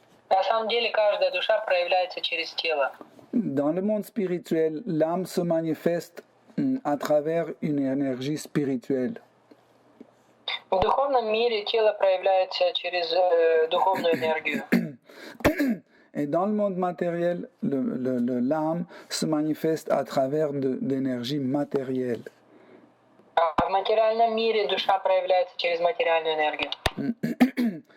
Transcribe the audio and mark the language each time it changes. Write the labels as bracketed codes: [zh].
[ru] На самом деле каждая душа проявляется через тело. [fr] Dans le monde spirituel, l'âme se manifeste à travers une énergie spirituelle. [ru] В духовном мире тело проявляется через духовную энергию. [fr] Et dans le monde matériel, l'âme se manifeste à travers d'énergie matérielle. [ru] А в материальном мире душа проявляется через материальную энергию.